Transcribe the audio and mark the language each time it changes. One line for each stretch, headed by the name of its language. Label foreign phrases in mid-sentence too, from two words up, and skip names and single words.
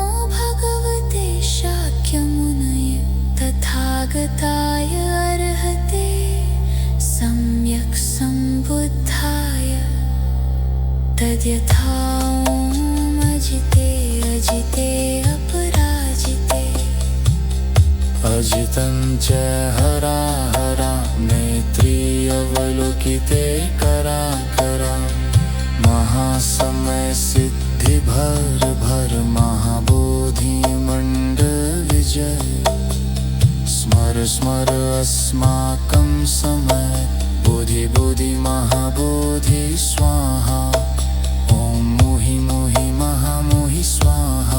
Sanskrit: भगवते शाक्यमुनये तथागताय अर्हते सम्यक् सम्बुद्धाय तद्यथा ॐ अजिते अजिते अपराजिते। अजितं जय हरा हरा मैत्री अवलोकिते करा करा। महासमय सिद्धि भर भर महाबोधि मंडल विजय। स्मर स्मर अस्माकं समय बोधि बोधि महाबोधि स्वाहा। ॐ मोहि मोहि महामोहि स्वाहा।